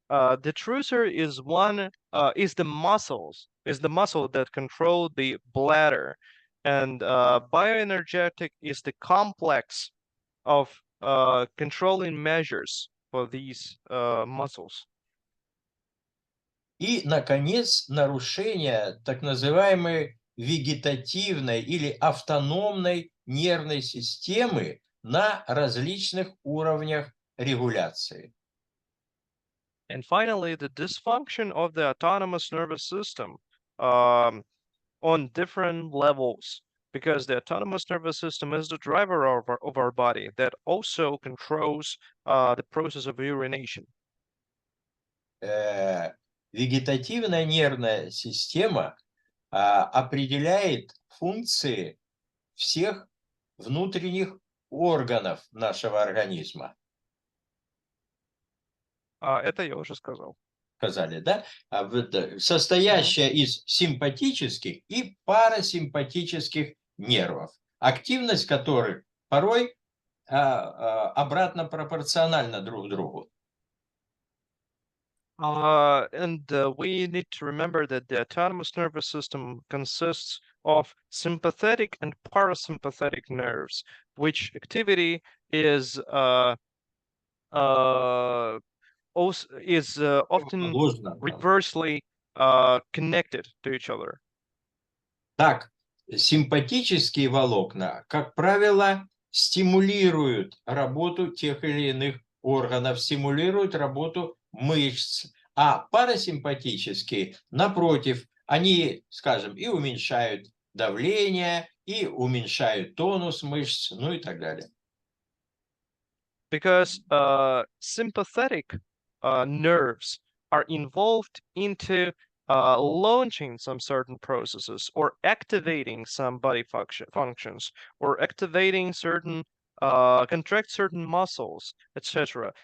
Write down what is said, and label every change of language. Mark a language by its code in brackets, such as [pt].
[en] Detrusor is the muscle that control the bladder, and bioenergetic is the complex of controlling measures for these muscles. [ru] И, наконец, нарушение так называемой вегетативной или автономной нервной системы на различных уровнях регуляции. [en] And finally, the dysfunction of the autonomous nervous system on different levels, because the autonomous nervous system is the driver of our body that also controls the process of urination. [ru] Вегетативная нервная система определяет функции всех внутренних органов нашего организма. Это я уже сказал. Сказали, да? Состоящая из симпатических и парасимпатических нервов, активность которых порой обратно пропорциональна друг другу. [en] And we need to remember that the autonomous nervous system consists of sympathetic and parasympathetic nerves, which activity is often reversely connected to each other. [ru] Так, симпатические волокна, как правило, стимулируют работу тех или иных органов, стимулируют работу мышц, а парасимпатические, напротив, они, скажем, и уменьшают давление, и уменьшают тонус мышц, ну и так далее. [en] because sympathetic nerves are involved into launching some certain processes or activating some body functions or activating certain contract certain muscles, etc.